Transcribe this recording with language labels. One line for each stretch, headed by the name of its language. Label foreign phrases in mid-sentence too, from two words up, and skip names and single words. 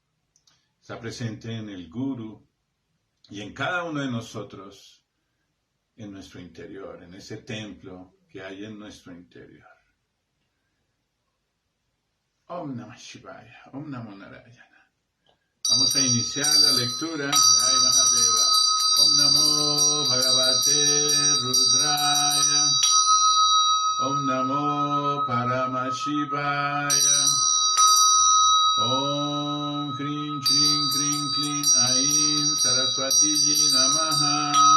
Spanish: Está presente en el Guru y en cada uno de nosotros, en nuestro interior, en ese templo que hay en nuestro interior.
Sanskrit: ॐ नमः शिवाय, ॐ नमो नारायण.
Spanish: Vamos a iniciar la lectura.
Hindi: जय महादेव.
Sanskrit: ॐ नमो भगवते रुद्राय. ॐ नमो परमशिवाय. ॐ क्रीं क्रीं क्रीं क्रीं ऐं सरस्वती जी नमः.